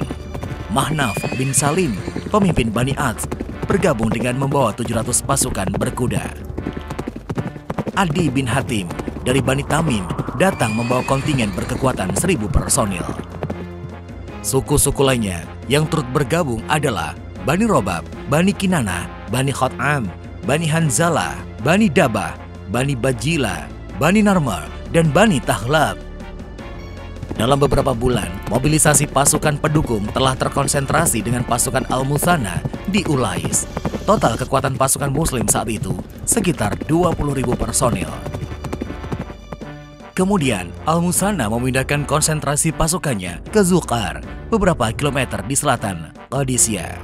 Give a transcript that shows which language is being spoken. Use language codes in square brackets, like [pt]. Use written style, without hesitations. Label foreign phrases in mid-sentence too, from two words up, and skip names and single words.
[id] Mahnaf bin Salim, pemimpin Bani Ats, bergabung dengan membawa 700 pasukan berkuda. Adi bin Hatim dari Bani Tamim datang membawa kontingen berkekuatan 1000 personil. Suku-suku lainnya yang turut bergabung adalah Bani Robab, Bani Kinana, Bani Khot'am, Bani Hanzalah, Bani Dabah, Bani Bajila, Bani Narmar, dan Bani Tahlab. Dalam beberapa bulan, mobilisasi pasukan pendukung telah terkonsentrasi dengan pasukan Al-Musanna di Ulais. Total kekuatan pasukan muslim saat itu sekitar 20.000 personil. Kemudian, Al-Musanna memindahkan konsentrasi pasukannya ke Zuqar, beberapa kilometer di selatan Qadisiyah.